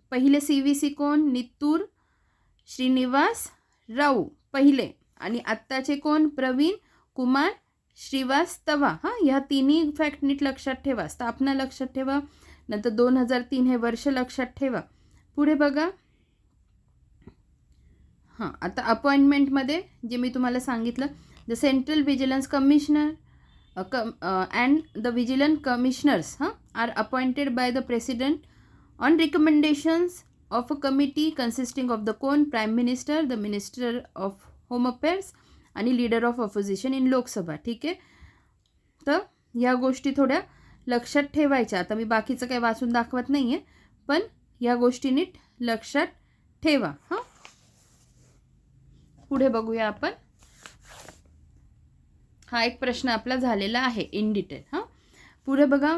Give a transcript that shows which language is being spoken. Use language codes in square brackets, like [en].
[mr] पहिले CVC कोण? नितूर श्रीनिवास राव पहिले. आणि आत्ताचे कोण? प्रवीण कुमार श्रीवास्तवा. ह्या तिन्ही फॅक्ट नीट लक्षात ठेवा. स्थापना लक्षात ठेवा. नंतर 2003 हे वर्ष लक्षात ठेवा. पुढे बघा. आता अपॉइंटमेंटमध्ये जे मी तुम्हाला सांगितलं, [en] The central vigilance commissioner and the vigilant commissioners are appointed by the president on recommendations of a committee consisting of the prime minister, the minister of home affairs आणि leader of opposition in Lok Sabha. [mr] ठीक आहे, तर ह्या गोष्टी थोड्या लक्षात ठेवायच्या. आता मी बाकीचं काही वाचून दाखवत नाही आहे, पण ह्या गोष्टी नीट लक्षात ठेवा. हां, पुढे बघूया आपण. हा एक प्रश्न आपला झालेला आहे इन डिटेल. हां, पुढे बघा.